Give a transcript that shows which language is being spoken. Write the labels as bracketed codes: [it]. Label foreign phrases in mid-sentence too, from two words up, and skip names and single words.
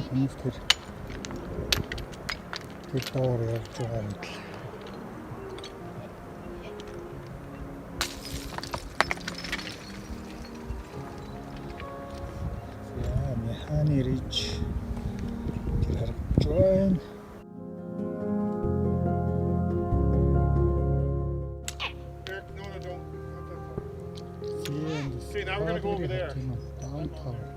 [mn] Хүмүүс тэр доор явж байгаа юм. Яа, Mehani Ridge тэр харагдаж байна. [en] See, now we're going to go over there. Downtown.